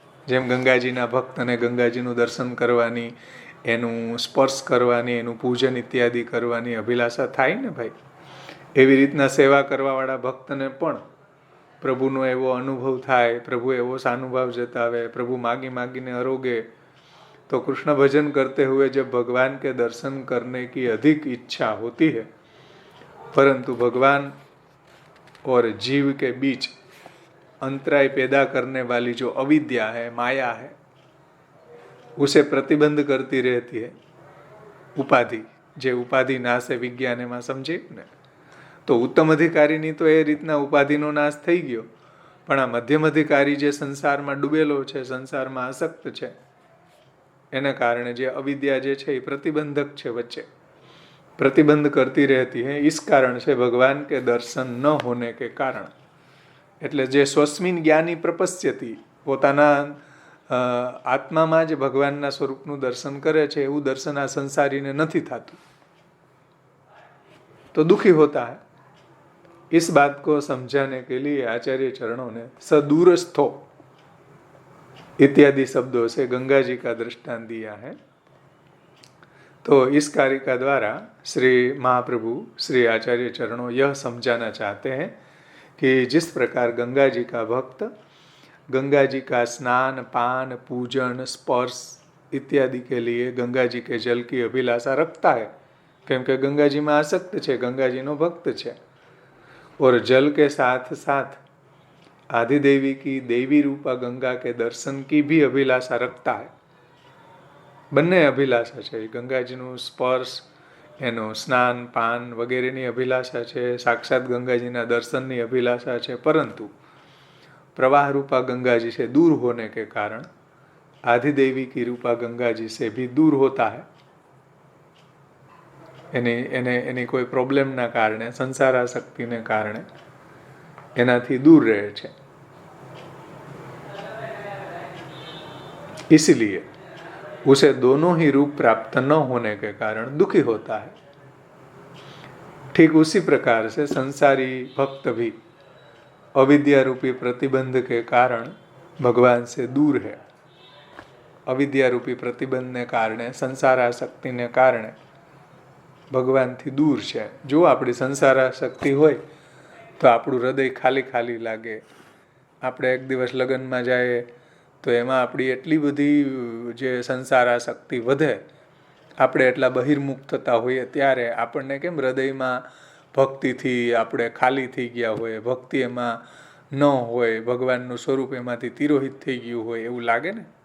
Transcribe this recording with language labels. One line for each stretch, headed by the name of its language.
Gujarati: જેમ ગંગાજીના ભક્તને ગંગાજીનું દર્શન કરવાની, એનું સ્પર્શ કરવાની, એનું પૂજન ઇત્યાદિ કરવાની અભિલાષા થાય ને ભાઈ, એવી રીતના સેવા કરવાવાળા ભક્તને પણ પ્રભુનો એવો અનુભવ થાય, પ્રભુ એવો સાનુભાવ જતાવે, પ્રભુ માગી માગીને અરોગે,
Hindi: तो कृष्ण भजन करते हुए जब भगवान के दर्शन करने की अधिक इच्छा होती है, परंतु भगवान और जीव के बीच अंतराय पैदा करने वाली जो अविद्या है, माया है, उसे प्रतिबंध करती रहती है उपाधि.
Gujarati: जे उपाधि नाश है विज्ञान में समझे ने, तो उत्तम अधिकारीनी तो એ રીતના ઉપાધિનો નાશ થઈ ગયો, પણ આ મધ્યમ અધિકારી જે સંસારમાં ડૂબેલો છે, સંસારમાં આસક્ત છે, એને કારણે જે અવિદ્યા જે છે એ પ્રતિબંધક છે, વચ્ચે
Hindi: प्रतिबंध करती रहती है. इस कारण से भगवान के दर्शन न होने के कारण,
Gujarati: એટલે જે સ્વસ્મિન જ્ઞાની પ્રપશ્યતિ, પોતાના આત્મામાં જ ભગવાનના સ્વરૂપનું દર્શન કરે છે, એવું દર્શન આ સંસારીને નથી થતું,
Hindi: तो दुखी होता है. इस बात को समझाने के लिए आचार्य चरणों ने सदूरस्थो इत्यादि शब्दों से गंगा जी का दृष्टांत दिया है. तो इस कार्य का द्वारा श्री महाप्रभु श्री आचार्य चरणों यह समझाना चाहते हैं कि जिस प्रकार गंगा जी का भक्त गंगा जी का स्नान, पान, पूजन, स्पर्श इत्यादि के लिए गंगा जी के जल की अभिलाषा रखता है,
Gujarati: કેમ કે ગંગાજીમાં આસક્ત છે, ગંगाजीનો ભક્ત છે.
Hindi: और जल के साथ साथ आदिदेवी की देवी रूपा गंगा के दर्शन की भी अभिलाषा रखता है.
Gujarati: બંને અભિલાષા છે. ગંગાજીનું સ્પર્શ, એનું સ્નાન પાન વગેરેની અભિલાષા છે, સાક્ષાત ગંગાજીના દર્શનની અભિલાષા છે.
Hindi: પરંતુ प्रवाह रूपा गंगा जी से दूर होने के कारण आदिदेवी की रूपा गंगा जी से भी दूर होता है.
Gujarati: એની કોઈ પ્રોબ્લેમના કારણે, સંસારાસક્તિને કારણે એનાથી દૂર રહે છે.
Hindi: इसलिए उसे दोनों ही रूप प्राप्त न होने के कारण दुखी होता है. ठीक उसी प्रकार से संसारी भक्त भी अविद्या रूपी प्रतिबंध के कारण भगवान से दूर है.
Gujarati: अविद्या रूपी प्रतिबंधने कारणे, संसारासक्तिने कारणे ભગવાનથી દૂર છે. જો આપણી સંસારાસક્તિ હોય તો આપણું હૃદય ખાલી ખાલી લાગે. આપણે એક દિવસ લગ્નમાં જઈએ તો એમાં આપણી એટલી બધી જે સંસારાસક્તિ વધે, આપણે એટલા બહિર્મુખ થતા હોઈએ ત્યારે આપણને કેમ હૃદયમાં ભક્તિથી આપણે ખાલી થઈ ગયા હોય, ભક્તિ એમાં ન હોય, ભગવાનનું સ્વરૂપ એમાંથી તિરોહિત થઈ ગયું હોય એવું લાગે ને.